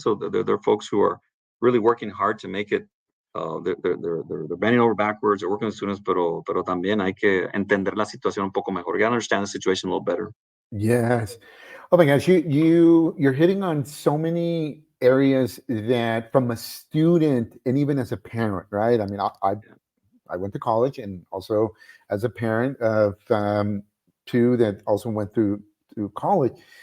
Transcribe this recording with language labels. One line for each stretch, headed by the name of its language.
English: So they're folks who are really working hard to make it. They're bending over backwards. They're working with students,
Spanish: pero también hay que entender la situación un poco mejor.
English: You gotta understand the situation a little better. Yes. Oh my gosh, you're hitting on so many areas that from a student and even as a parent, right? I mean, Yeah. I went to college and also as a parent of two that also went through college.